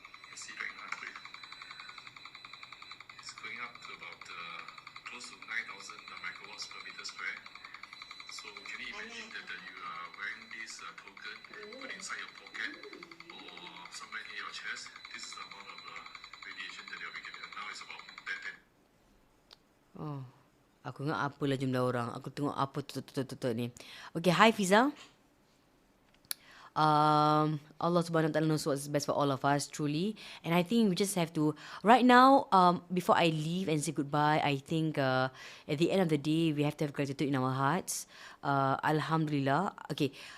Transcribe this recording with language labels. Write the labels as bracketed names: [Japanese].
[English] You see right now it's going up to about close to 9,000 microwatts per meter square. So can you imagine that you are wearing this token, put inside your pocket or somewhere near your chest? This is the amount of radiation that you'll be getting. Now it's about 10. [Malay] Oh, aku ingat apalah jumlah orang. Aku tengok apa tutup ni. Okay, hi Fiza. [English] Allah subhanahu wa ta'ala knows what's best for all of us, truly. And I think we just have to, right now, before I leave and say goodbye, I think at the end of the day, we have to have gratitude in our hearts. Alhamdulillah. Okay,